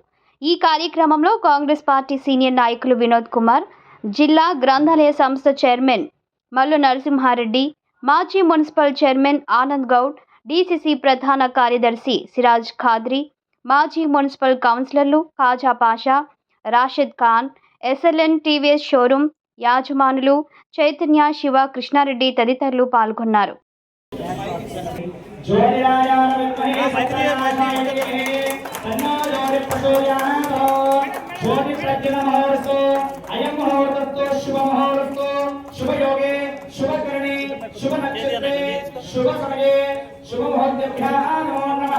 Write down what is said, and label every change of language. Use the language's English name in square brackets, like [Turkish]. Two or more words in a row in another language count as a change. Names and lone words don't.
[Telugu] ఈ కార్యక్రమంలో కాంగ్రెస్ పార్టీ సీనియర్ నాయకులు వినోద్ కుమార్, జిల్లా గ్రంథాలయ సంస్థ చైర్మన్ మల్లు నరసింహారెడ్డి, మాజీ [English] municipal chairman [Telugu] ఆనంద్ గౌడ్, DCC ప్రధాన కార్యదర్శి సిరాజ్ ఖాద్రి, మాజీ [English] municipal councillors [Telugu] ఖాజా పాషా, రాషిద్ ఖాన్, SLN TVS షోరూమ్ యాజమానులు చైతన్య, శివ, కృష్ణారెడ్డి తదితరులు పాల్గొన్నారు. [Sanskrit] शुभ नक्षत्रे शुभ समये शुभ मुहूर्तेभ्यः नमो नमः।